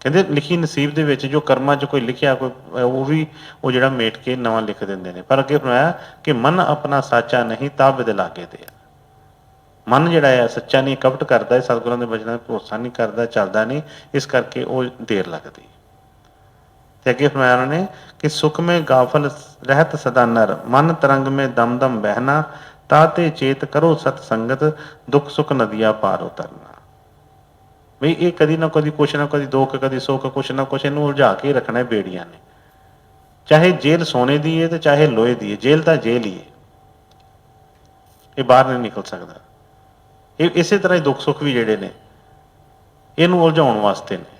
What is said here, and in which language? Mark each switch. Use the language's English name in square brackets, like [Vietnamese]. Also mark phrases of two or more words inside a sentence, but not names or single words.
[Punjabi] ਕਹਿੰਦੇ ਲਿਖੀ ਨਸੀਬ ਦੇ ਵਿੱਚ ਜੋ ਕਰਮਾਂ 'ਚ ਕੋਈ ਲਿਖਿਆ ਕੋਈ ਉਹ ਵੀ ਉਹ ਜਿਹੜਾ ਮੇਟ ਕੇ ਨਵਾਂ ਲਿਖ ਦਿੰਦੇ ਨੇ। ਪਰ ਅੱਗੇ ਫਰਮਾਇਆ ਕਿ ਮਨ ਆਪਣਾ ਸਾਚਾ ਨਹੀਂ ਤਾਬਿਦ ਲਾਗੇ ਦੇ। ਮਨ ਜਿਹੜਾ ਹੈ ਸੱਚਾ ਨਹੀਂ, ਕਪਟ ਕਰਦਾ ਹੈ, ਸਤਿਗੁਰਾਂ ਦੇ ਬਚਨਾਂ 'ਤੇ ਭਰੋਸਾ ਨਹੀਂ ਕਰਦਾ, ਚੱਲਦਾ ਨਹੀਂ, ਇਸ ਕਰਕੇ ਉਹ ਦੇਰ ਲੱਗਦੀ। ਤੇ ਅੱਗੇ ਫਰਮਾਇਆ ਉਹਨਾਂ ਨੇ ਕਿ [Hindi] ਸੁਖ में गाफल रहत सदा नर मन तरंग में दम दम बहना ताते चेत करो सतसंगत दुख सुख नदिया पार उतरना। [Punjabi] ਬਈ ਇਹ ਕਦੀ ਨਾ ਕਦੀ ਕੁਛ ਨਾ ਕਦੀ ਦੁੱਖ ਕਦੀ ਸੁੱਖ ਕੁਛ ਨਾ ਕੁਛ ਇਹਨੂੰ ਉਲਝਾ ਕੇ ਰੱਖਣਾ ਬੇੜੀਆਂ ਨੇ। ਚਾਹੇ ਜੇਲ੍ਹ ਸੋਨੇ ਦੀ ਹੈ ਤੇ ਚਾਹੇ ਲੋਹੇ ਦੀ ਹੈ, ਜੇਲ੍ਹ ਤਾਂ ਜੇਲ੍ਹ ਹੀ ਹੈ, ਇਹ ਬਾਹਰ ਨਹੀਂ ਨਿਕਲ ਸਕਦਾ। ਇਹ ਇਸੇ ਤਰ੍ਹਾਂ ਹੀ ਦੁੱਖ ਸੁੱਖ ਵੀ ਜਿਹੜੇ ਨੇ ਇਹਨੂੰ ਉਲਝਾਉਣ ਵਾਸਤੇ ਨੇ।